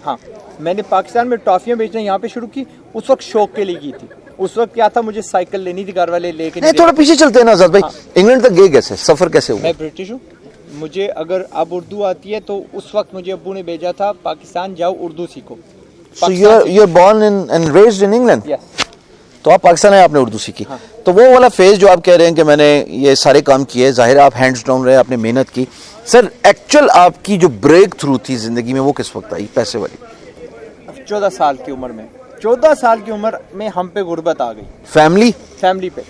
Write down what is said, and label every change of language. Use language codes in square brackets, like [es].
[ur] ہاں, میں نے پاکستان میں ٹافیاں بیچنا یہاں پہ شروع کی. اس وقت شوق کے لیے کی تھی. اس وقت کیا تھا, مجھے سائیکل لینی تھی, گھر والے لے کے. تھوڑا پیچھے چلتے ہیں نا آزاد بھائی, انگلینڈ تک گئے کیسے, سفر کیسے ہوا؟ میں برٹش ہوں. مجھے اگر اب اردو آتی ہے تو اس وقت مجھے ابو نے بھیجا تھا پاکستان جاؤ اردو سیکھو. [en] So you're born and raised in England? Yes. [ur] تو آپ پاکستان آئے, آپ نے اردو سیکھی, تو وہ والا فیز جو آپ کہہ رہے ہیں کہ میں نے یہ سارے کام کیے, ظاہر ہے آپ ہینڈز ڈاؤن رہے, آپ نے محنت کی, سر ایکچوئل آپ کی جو بریک تھرو تھی زندگی میں وہ کس وقت آئی پیسے والی؟ 14 سال کی عمر میں, 14 سال کی عمر میں ہم پہ غربت آ گئی, فیملی پہ.